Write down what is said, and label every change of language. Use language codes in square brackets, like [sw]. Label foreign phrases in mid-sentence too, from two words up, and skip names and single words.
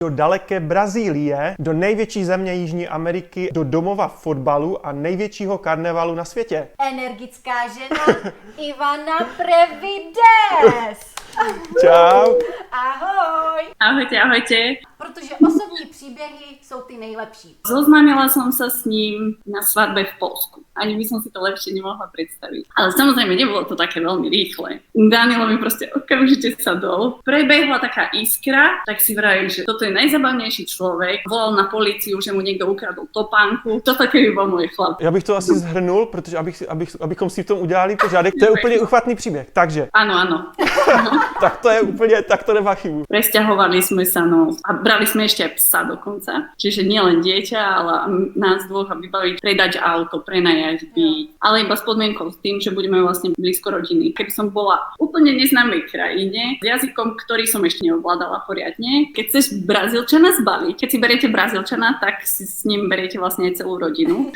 [cs] do daleké Brazílie, do největší země Jižní Ameriky, do domova fotbalu a největšího karnevalu na světě. Energická žena Ivana Prevides. Čau. Ahoj. [sk] Ahojte, ahojte. [cs] Protože osobní příběhy jsou ty nejlepší. [sk] Zoznámila som sa s ním na svadbe v Poľsku. Ani by som si to lepšie nemohla predstaviť. Ale samozrejme, nebolo to také veľmi rýchle. Danilo mi proste okamžite sadol. Prebehla taká iskra, tak si vravím, že toto je najzabavnejší človek. Volal na políciu, že mu niekto ukradol topánku. Toto keby bol môj chlap. [cs] Já bych to asi zhrnul, protože abychom si v tom udělali pořádek. To je úplně uchvatný příběh. Takže, [sk] Áno, áno. [cs] tak to je úplně, tak to nemá chybu. [sk] Presťahovali sme sa, no, a brali sme ešte aj psa dokonca. Čiže nie len dieťa, ale nás dvoch a vybaviť, predať auto, prenajať byt. Ale iba s podmienkou s tým, že budeme vlastne blízko rodiny. Keby som bola úplne neznámej krajine, s jazykom, ktorý som ešte neovládala poriadne, keď chceš Brazílčana zbaliť, keď si beriete Brazílčana, tak si s ním beriete vlastne aj celú rodinu.